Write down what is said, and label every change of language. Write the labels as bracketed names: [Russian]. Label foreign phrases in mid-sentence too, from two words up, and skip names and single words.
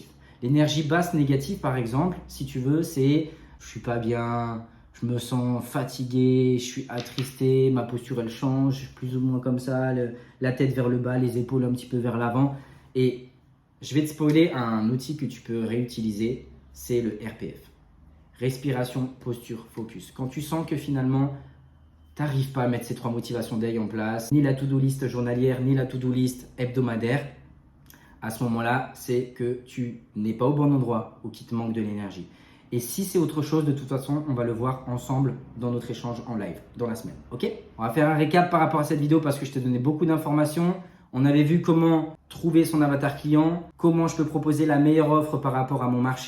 [French] L'énergie basse négative, par exemple, si tu veux, c'est je suis pas bien, je me sens fatigué, je suis attristé, ma posture elle change, plus ou moins comme ça, la tête vers le bas, les épaules un petit peu vers l'avant. Et je vais te spoiler un outil que tu peux réutiliser, c'est le RPF. Respiration, posture, focus. Quand tu sens que finalement, tu n'arrives pas à mettre ces 3 motivations day en place, ni la [English] to-do list [French] journalière, ni la [English] to-do list [French] hebdomadaire, à ce moment-là, c'est que tu n'es pas au bon endroit ou qu'il te manque de l'énergie. Et si c'est autre chose, de toute façon, on va le voir ensemble dans notre échange en live, dans la semaine. Ok? On va faire un récap par rapport à cette vidéo parce que je t'ai donné beaucoup d'informations. On avait vu comment trouver son avatar client, comment je peux proposer la meilleure offre par rapport à mon marché.